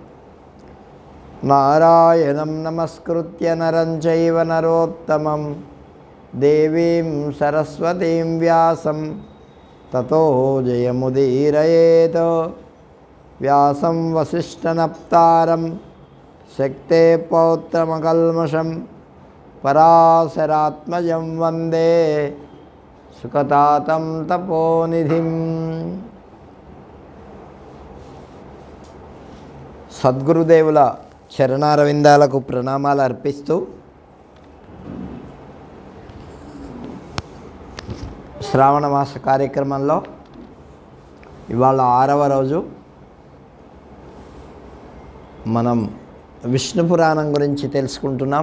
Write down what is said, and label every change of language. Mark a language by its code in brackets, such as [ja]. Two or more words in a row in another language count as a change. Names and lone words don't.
[sa] नारायणं नमस्कृत्य नरं चैव नरोत्तमं देवीं सरस्वतीं व्यासं ततो जयमुदीरयेत्। व्यासं वसिष्ठनप्तारं शक्ते पौत्रमकल्मषं पराशरात्मजं वन्दे सुखतातं तपोनिधिम्। [te] సద్గురుదేవుల చరణారవిందాలకు ప్రణామాలు అర్పిస్తూ శ్రావణ మాస కార్యక్రమంలో ఇవాళ 6వ రోజు మనం విష్ణు పురాణం గురించి తెలుసుకుంటున్నాం.